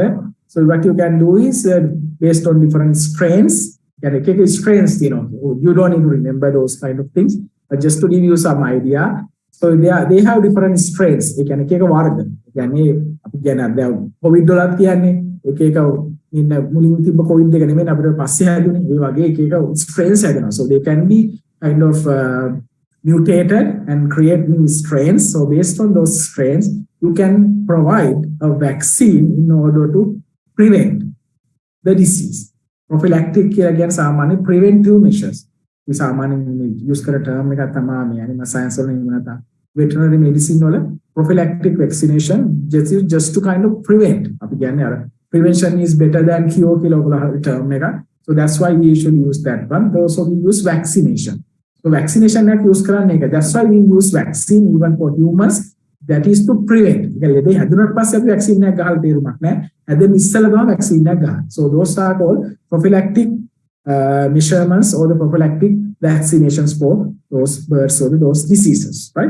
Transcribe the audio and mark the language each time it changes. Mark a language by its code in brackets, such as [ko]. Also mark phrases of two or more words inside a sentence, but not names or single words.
[en] So what you can do is based on different strains, strains, you don't need to remember those kind of things, but just to give you some idea. So they have different strains. They can take a word. In [si] මුලින් තිබ්බ කොවිඩ් එක නෙමෙයි අපිට පස්සේ හැදුනේ ඒ වගේ එක එක strains හැදෙනවා. [en] So they can be kind of mutated and create new strains. So based on those strains you can provide a vaccine in order to prevent the disease. [si] Prophylactic කියලා කියන්නේ සාමාන්‍ය [en] preventive measures. [si] මේ සාමාන්‍යයෙන් use කරන term එකක් තමයි මේ [en] animal science [si] වල එහෙම නැත්නම් [en] veterinary medicine [si] වල [en] prophylactic vaccination just to kind of prevent. [si] අපි කියන්නේ අර [en] prevention is better than cure term. So that's why we usually use that one. Also we use vaccination. So vaccination that use that's why we use vaccine even for humans. That is to prevent. vaccine So those are called prophylactic measurements or the prophylactic vaccinations for those birds or those diseases, right?